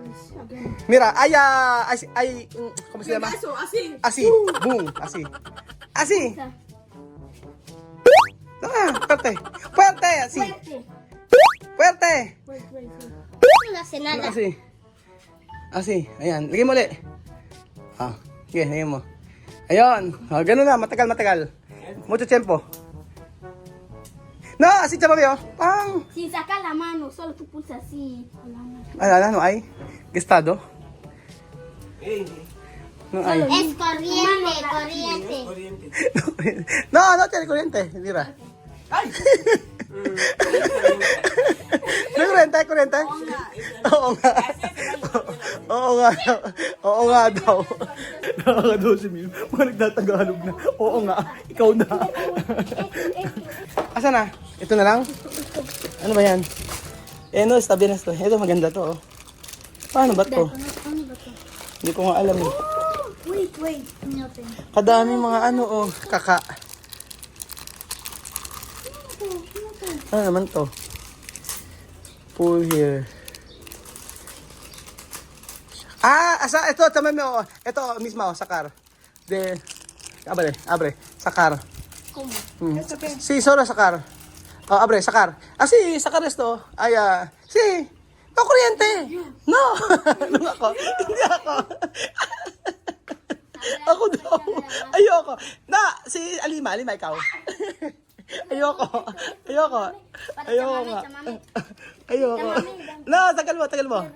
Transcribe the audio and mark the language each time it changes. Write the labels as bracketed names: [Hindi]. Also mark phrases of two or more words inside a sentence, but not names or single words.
[Spanish] Mira, hay, ¿cómo se llama? Eso, así. Así, boom, así. Así. Fuerte, así. Fuerte. No hace nada. Así, [Filipino] ayan. Lagyan mo ulit. Sige, lagyan mo. Ayun. Ganun na, matagal. [Spanish] Mucho tiempo. No, así, chama, veo. Pang. Sin sacar la mano, solo tú pulsa así. No hay. Gestado. No hay. Es corriente. No tiene corriente. Mira. [Filipino] May kuryente? Oo nga daw. Nakaka-12 mil. Mga nagtatagalog na. Oo nga. Ikaw na. Asa na? Ito na lang? Ano ba yan? No, tabi na ito. Ito maganda to. Paano ba to? Hindi ko nga alam eh. [English] Wait. Nothing. [Filipino] Kadami mga kaka. Ano naman to? [English] Pull here. [Filipino] Ito, tama mo. [Spanish] Ito mismo, sakar. Abre, sakar. ¿Cómo? Sí, solo sakar. Abre, sakar. Sí, sakar esto. Sí. No, [Filipino] kuryente. No. Ano ako? Hindi ako. Ako daw. Ayoko. Si Alima, ikaw. Ayoko nga. Ayoko. No, tagal mo.